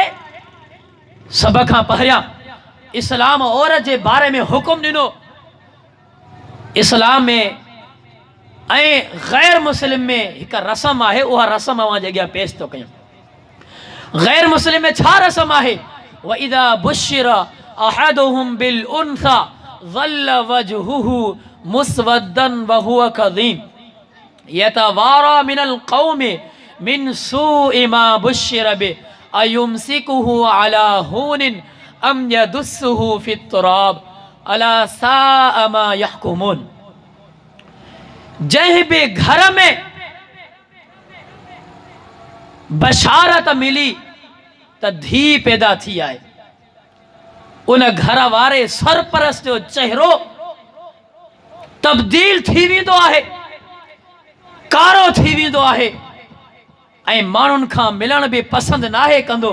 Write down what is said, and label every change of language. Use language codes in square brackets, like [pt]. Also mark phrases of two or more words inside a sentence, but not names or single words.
[sd] सभ खां पहिरियां इस्लाम औरत जे बारे में हुकुम ॾिनो। इस्लाम में ऐं ग़ैर मुस्लिम में हिकु रस्म आहे, उहा रस्म अव्हां जे अॻियां पेश थो कयां। ग़ैर मुस्लिम में छा रस्म आहे? [ar] وإذا بشر أحدهم بالأنثى ظل وجهه مسودا وهو كظيم يتوارى من القوم من سوء ما بشر به أيمسكه على هون أم يدسه في التراب ألا ساء ما يحكمون. [sd] जंहिं बि घर में बशारत मिली त धी पैदा थी आहे, उन घर वारे सरपरस्त जो चेहरो तब्दील थी वेंदो आहे, कारो थी वेंदो आहे, ऐं माण्हुनि खां मिलण बि पसंदि नाहे कंदो।